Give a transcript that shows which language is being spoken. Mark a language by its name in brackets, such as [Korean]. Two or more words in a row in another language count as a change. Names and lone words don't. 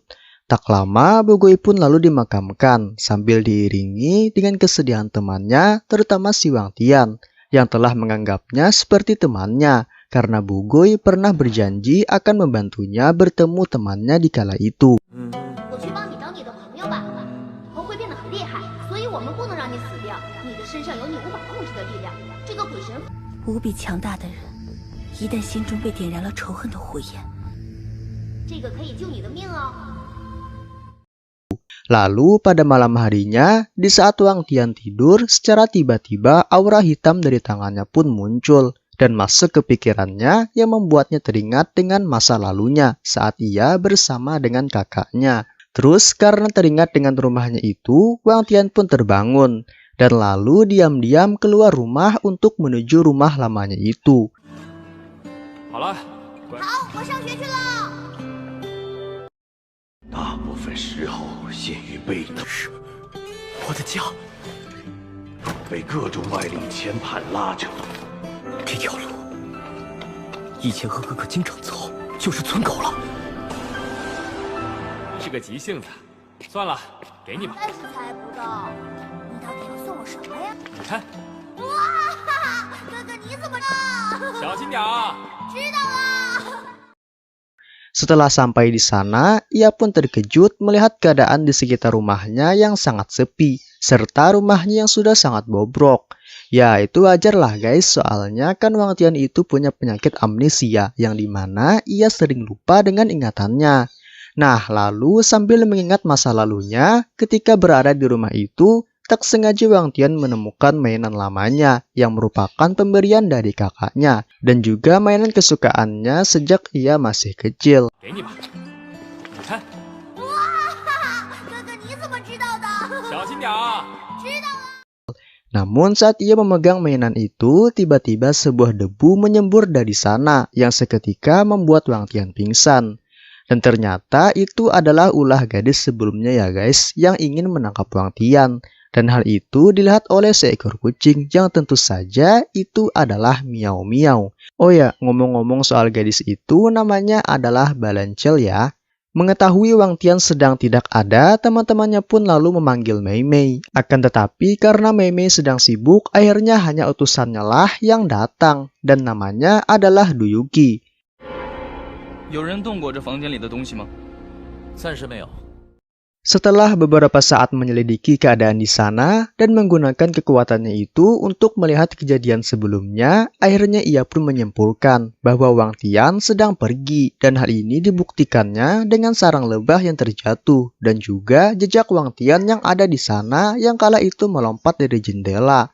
[Indonesian] Tak lama, Bugui pun lalu dimakamkan sambil diiringi dengan kesedihan temannya, terutama si Wang Tian, yang telah menganggapnya seperti temannya, karena Bugui pernah berjanji akan membantunya bertemu temannya di kala itu. [Chinese] 无比强大的人，一旦心中被点燃了仇恨的火焰，这个可以救你的命哦。 [Indonesian] Lalu pada malam harinya, di saat Wang Tian tidur, secara tiba-tiba aura hitam dari tangannya pun muncul dan masuk ke pikirannya yang membuatnya teringat dengan masa lalunya saat ia bersama dengan kakaknya. Terus karena teringat dengan rumahnya itu, Wang Tian pun terbangun dan lalu diam-diam keluar rumah untuk menuju rumah lamanya itu. [Chinese] 好了，好，我上学去了。大部分时候陷于被动，我的家，被各种外力牵绊拉着。这条路以前和哥哥经常走，就是存狗了。是个急性子，算了，给你吧。但是猜不到，你到底要送我什么呀？你看，哇，哥哥你怎么了？小心点啊！知道了。 [Indonesian] Setelah sampai di sana, ia pun terkejut melihat keadaan di sekitar rumahnya yang sangat sepi, serta rumahnya yang sudah sangat bobrok. Ya, itu wajar lah guys, soalnya kan Wang Tian itu punya penyakit amnesia, yang dimana ia sering lupa dengan ingatannya. Nah, lalu sambil mengingat masa lalunya, ketika berada di rumah itu, tak sengaja Wang Tian menemukan mainan lamanya yang merupakan pemberian dari kakaknya dan juga mainan kesukaannya sejak ia masih kecil. [Chinese] 给你吧，你看，哇，哥哥你怎么知道的？小心点啊！知道了。 [Indonesian] Namun saat ia memegang mainan itu, tiba-tiba sebuah debu menyembur dari sana yang seketika membuat Wang Tian pingsan. Dan ternyata itu adalah ulah gadis sebelumnya ya guys, yang ingin menangkap Wang Tian. Dan hal itu dilihat oleh seekor kucing yang tentu saja itu adalah Miao Miao. Oh ya, ngomong-ngomong soal gadis itu, namanya adalah Balancel ya. Mengetahui Wang Tian sedang tidak ada, teman-temannya pun lalu memanggil Mei Mei. Akan tetapi karena Mei Mei sedang sibuk, akhirnya hanya utusannya lah yang datang. Dan namanya adalah Du Yuqi. [Chinese] 有人动过这房间里的东西吗？暂时没有。 [Indonesian] Setelah beberapa saat menyelidiki keadaan di sana dan menggunakan kekuatannya itu untuk melihat kejadian sebelumnya, akhirnya ia pun menyimpulkan bahwa Wang Tian sedang pergi dan hal ini dibuktikannya dengan sarang lebah yang terjatuh dan juga jejak Wang Tian yang ada di sana yang kala itu melompat dari jendela.